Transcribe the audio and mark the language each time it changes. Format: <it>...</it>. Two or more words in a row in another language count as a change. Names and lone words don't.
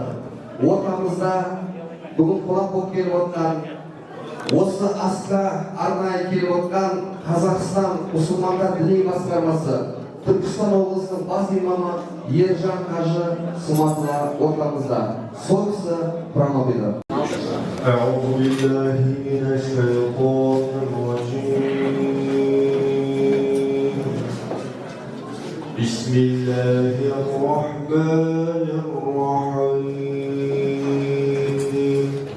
<kk>Ортамызда бүгін қонақ болып келіп отырған, осы асқа арнайы келіп отырған Қазақстан мұсылмандар діни басқармасы Түркістан облысының бас имамы Ержан Қажы Сматова ортамызда. Сол кісі промовиді.</kk> <ar>أعوذ بالله من الشيطان الرجيم بسم الله الرحمن الرحيم</ar>